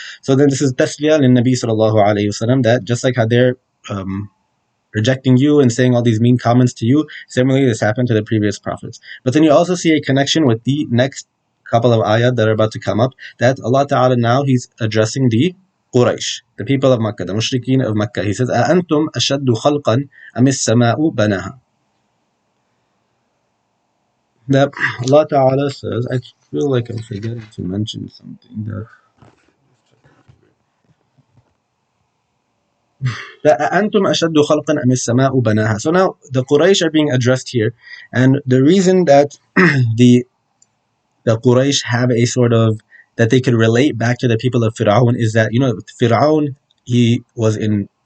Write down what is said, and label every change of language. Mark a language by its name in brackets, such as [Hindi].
[English] So then this is tasliya lin Nabi sallallahu alayhi wasallam, that just like how they're rejecting you and saying all these mean comments to you, similarly this happened to the previous prophets. But then you also see a connection with the next couple of ayat that are about to come up, that Allah Ta'ala now He's addressing the Quraysh, the people of Makkah, the mushrikeen of Makkah. He says, [Arabic] أَأَنْتُمْ أَشَدُّ خَلْقًا أَمِ السَّمَاءُ بَنَاهَا. [English] That Allah Ta'ala says, I feel like I'm forgetting to mention something that [Arabic] أَأَنْتُمْ أَشَدُّ خَلْقًا أَمِ السَّمَاءُ بَنَاهَا. [English] So now the Quraysh are being addressed here, and the reason that the Quraysh have a sort of, that they could relate back to the people of Fir'aun, is that, Fir'aun, he was in